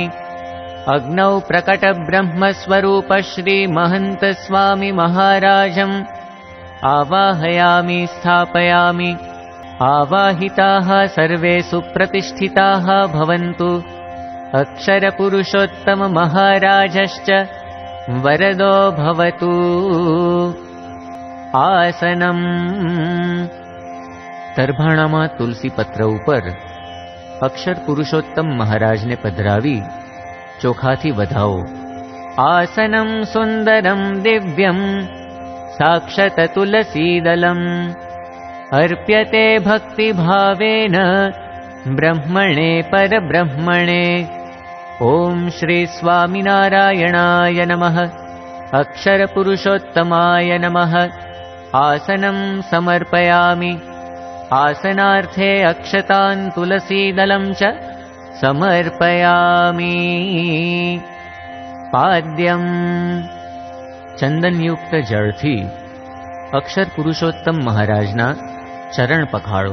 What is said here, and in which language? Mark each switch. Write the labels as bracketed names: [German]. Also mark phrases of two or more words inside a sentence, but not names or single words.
[Sanskrit] अग्नौ प्रकट ब्रह्मस्वरूप श्री महंत स्वामी महाराजम् आवाहयामि स्थापयामि. आवाहिताः सर्वे सुप्रतिष्ठिताः भवन्तु. अक्षर पुरुषोत्तम महाराजश्च वरदो भवतु. आसनम्. [Gujarati] તરભાણામાં તુલસી પત્ર ઉપર અક્ષર પુરુષોત્તમ મહારાજને પધરાવી ચોખાથી વધાવો. [Sanskrit] આસનમ સુંદરમ દિવ્યમ સાક્ષત તુલસીદલમ અર્પ્યતે ભક્તિભાવેન બ્રહ્મણે પરબ્રહ્મણે. ઓમ શ્રી સ્વામિનારાયણાય નમઃ. અક્ષર પુરુષોત્તમાય નમઃ. આસનમ સમર્પયામિ. आसनार्थे अक्षतान् तुलसीदलं च समर्पयामि. पाद्यम्. [Gujarati] ચંદનયુક્ત જળથી અક્ષર પુરુષોત્તમ મહારાજના ચરણ પખાડો.